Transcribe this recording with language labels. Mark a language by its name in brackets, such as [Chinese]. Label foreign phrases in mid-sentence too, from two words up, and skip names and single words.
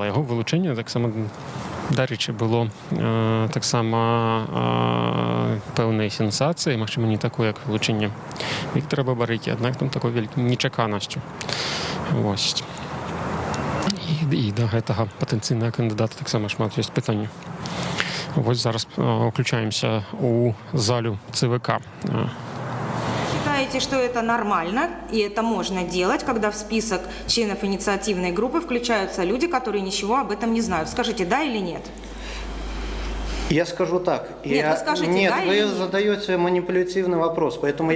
[Belarusian] Яго вылучэнне таксама, дарэчы, было таксама пэўнай сенсацыяй, магчыма, не такой, як вылучэнне Віктара Бабарыкі, аднак там такой вялікай нечаканасцю. Вось. І да гэтага патэнцыйнага кандыдата таксама шмат ёсць пытанняў. Вот зараз включаемся у залю ЦВК. [Russian] Считаете, что это нормально и это можно делать, когда в список членов инициативной группы включаются люди, которые ничего об этом не знают? Скажите, да или нет? Я скажу так. Нет, вы скажите, нет, да вы или нет? задаете манипулятивный вопрос, поэтому